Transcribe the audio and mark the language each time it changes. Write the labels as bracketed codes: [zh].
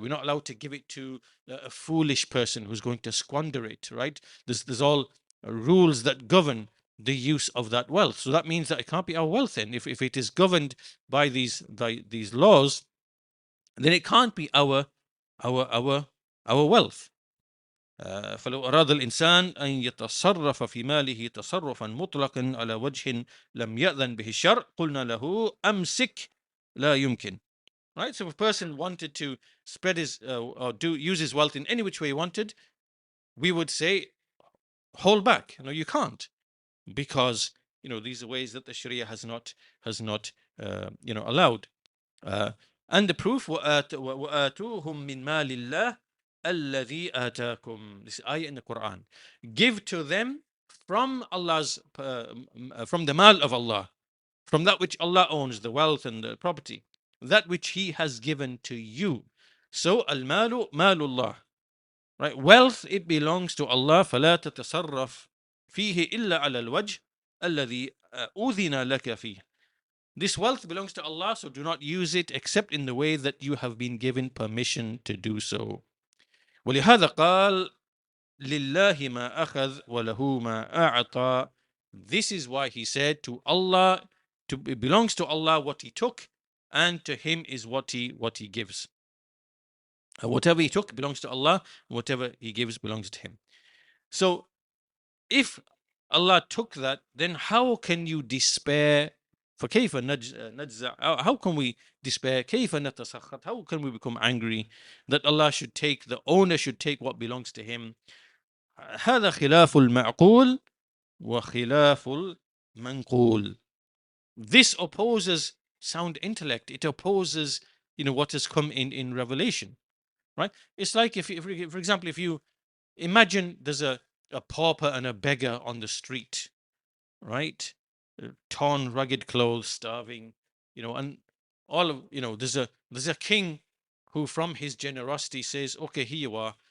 [en] That we're not allowed to give it to a foolish person who's going to squander it, right? There's all rules that govern the use of that wealth. So that means that it can't be our wealth then. If it is governed by these laws, then it can't be our wealth. [ar] فلو أراد الإنسان أن يتصرف في ماله تصرفا مطلقا على وجه لم يأذن به الشرع قلنا له أمسك لا يمكن. [en] Right? So if a person wanted to spread his or use his wealth in any which way he wanted, we would say hold back. You can't, because these are ways that the Sharia has not allowed. And the proof [ar] وآتوهم من مال الله الذي آتاكم. [en] This ayah in the Quran. Give to them from Allah's from the mal of Allah, from that which Allah owns, the wealth and the property, that which He has given to you. So [ar] al-malu malullah. [en] Right? Wealth, it belongs to Allah. [ar] فلا تتصرف فيه إلا على الوجه الذي أذن لك فيه. [en] This wealth belongs to Allah, so do not use it except in the way that you have been given permission to do so. [ar] ولهذا قال لله ما أخذ وله ما أعطى. [en] This is why he said to Allah, it belongs to Allah what he took, and to him is what he gives. Whatever he took belongs to Allah, and whatever he gives belongs to him. So if Allah took that, then how can you despair? [ar] فكيف نجزع? [en] How can we despair? [ar] كيف نتسخط? [en] How can we become angry that Allah should take, the owner should take what belongs to him? [ar] هذا خلاف المعقول وخلاف المنقول. [en] This opposes sound intellect. It opposes, what has come in revelation, right? It's like if for example, if you imagine there's a pauper and a beggar on the street, right? Torn, rugged clothes, starving, and all of, there's a king who, from his generosity, says, okay, here you are.